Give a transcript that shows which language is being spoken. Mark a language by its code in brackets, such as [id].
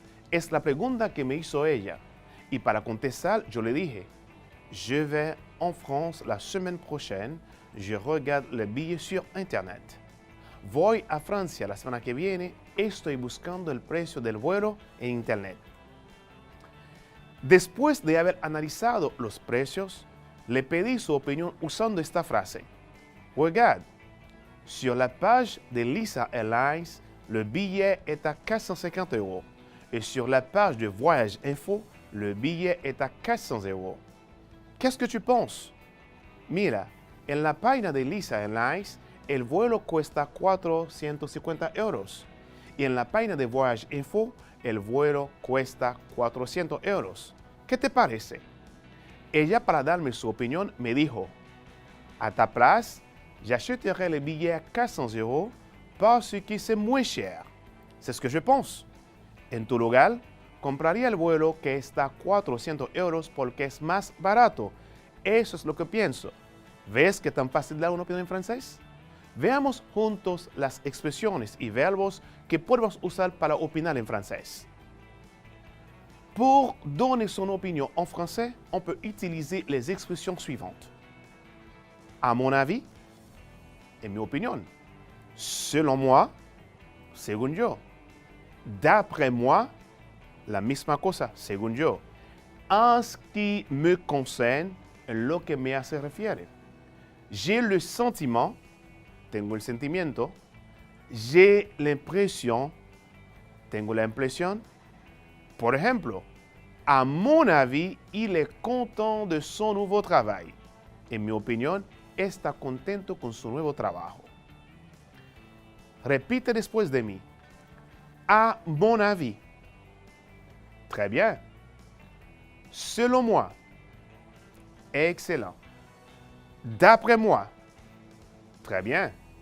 [es] Es la pregunta que me hizo ella. Y para contestar, yo le dije, [fr] je vais en France la semaine prochaine, je regarde les billets sur Internet. [es] Voy a Francia la semana que viene, estoy buscando el precio del vuelo en Internet. Después de haber analizado los precios, le pedí su opinión usando esta frase. [fr] Regarde, sur la page de Lisa Airlines, le billet est à 450 €. Et sur la page de Voyage Info, le billet est à 400 €. Qu'est-ce que tu penses? [es] Mira, en la página de Lisa Airlines, el vuelo cuesta 450 €. Y en la página de Voyage Info, el vuelo cuesta 400 €. ¿Qué te parece? Ella, para darme su opinión, me dijo, [fr] à ta place, j'achèterai le billet à 400 € parce que c'est moins cher. C'est ce que je pense. [es] En tu lugar, compraría el vuelo que está a 400 € porque es más barato. Eso es lo que pienso. ¿Ves qué tan fácil dar una opinión en francés? Veamos juntos las expresiones y verbos que podemos usar para opinar en francés. [fr] Pour donner son opinion en français, on peut utiliser les expressions suivantes. À mon avis, [es] en mi opinión. [fr] Selon moi, [es] según yo. [fr] D'après moi, [es] la misma cosa, según yo. [fr] En ce qui me concerne, [es] en lo que me hace refiere. [fr] J'ai le sentiment, [es] tengo el sentimiento. [fr] J'ai l'impression, [es] tengo la impresión. Por ejemplo, [fr] à mon avis, il est content de son nouveau travail. [es] En mi opinión, está contento con su nuevo trabajo. Repite después de mí. [fr] À mon avis. Très bien. Selon moi. Excellent. D'après moi. Très bien.